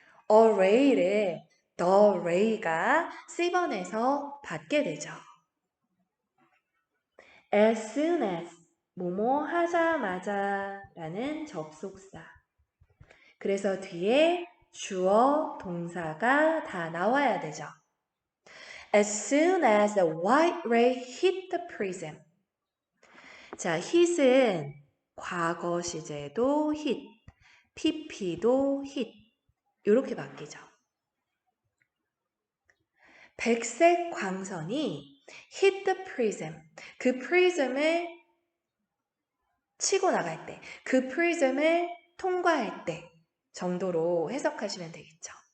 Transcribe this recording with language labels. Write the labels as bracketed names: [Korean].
[English] a ray [Korean] 를 [English] the ray [Korean] 가 C번에서 받게 되죠. [English] as soon as, [Korean] 뭐뭐 하자마자 라는 접속사. 그래서 뒤에 주어, 동사가 다 나와야 되죠. [English] As soon as the white ray hit the prism. [Korean] 자, hit은 과거 시제도 hit, pp도 hit. 이렇게 바뀌죠. 백색 광선이 [English] hit the prism. [Korean] 그 프리즘을 치고 나갈 때, 그 프리즘을 통과할 때 정도로 해석하시면 되겠죠.